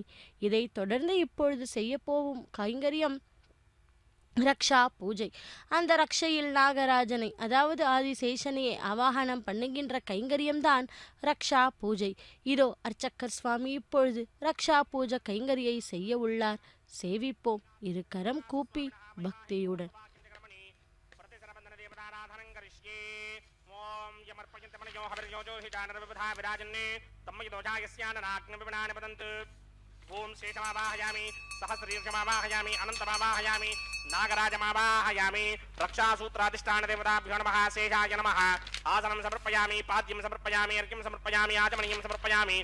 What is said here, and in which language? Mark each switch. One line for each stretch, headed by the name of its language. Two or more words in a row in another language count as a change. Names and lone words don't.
Tamil: இதை தொடர்ந்து இப்பொழுது செய்ய போகும் கைங்கரியம் ரக்ஷா பூஜை. அந்த ரக்ஷையில் நாகராஜனை, அதாவது ஆதிசேஷனையை ஆவாகனம் பண்ணுகின்ற கைங்கரியம்தான் ரக்ஷா பூஜை. இதோ அர்ச்சகர் சுவாமி இப்பொழுது ரக்ஷா பூஜை கைங்கரியை செய்ய உள்ளார். சேவிப்போம் இரு கரம் கூப்பி பக்தியுடன்.
Sanskrit: ओम शेषमावाहयामि सहस्रशीर्षमावाहयामि अनन्तमावाहयामि नागराजमावाहयामि रक्षासूत्राधिष्ठानदेवताभ्यो नमः शेषाय नमः आसनं समर्पयामि पाद्यं समर्पयामि अर्घ्यं समर्पयामि आचमनीयं समर्पयामि